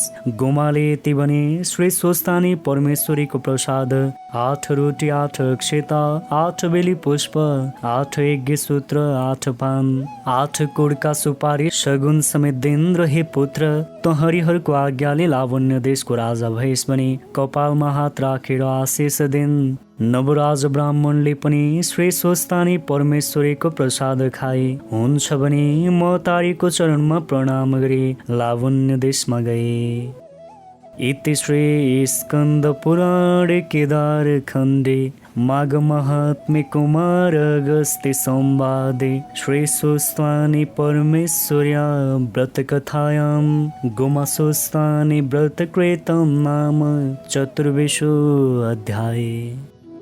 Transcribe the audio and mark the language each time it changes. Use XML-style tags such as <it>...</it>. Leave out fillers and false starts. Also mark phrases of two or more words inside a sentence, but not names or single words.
<ne>गोमाले यति भने श्री स्वस्तानी परमेश्वरीको प्रसाद 8 रोटी 8 अक्षता 8 बेली पुष्प 8 यज्ञ सूत्र 8 पान 8 कुडका सुपारी सगुन समेत दिन र हे पुत्र, त हरिहरको आज्ञाले लावण्य देशको राजा भएस् भने कपालमा हात राखेर आशिष दिन। नवराज ब्राह्मणले पनि श्री स्वस्तानी परमेश्वरीको प्रसाद खाए। हुन्छ भने म तारीको चरणमा प्रणाम गरी लावण्य देशमा गए।</ne> <sa>इति श्री स्कंदपुराणे केदारखंडे माघमाहात्म्ये कुमारागस्त्य संवादे श्रीसूक्तानि परमेश्वर्या व्रतकथायां गोमासूक्तानि व्रतकृतं नाम चतुर्विंशो अध्याये।</sa>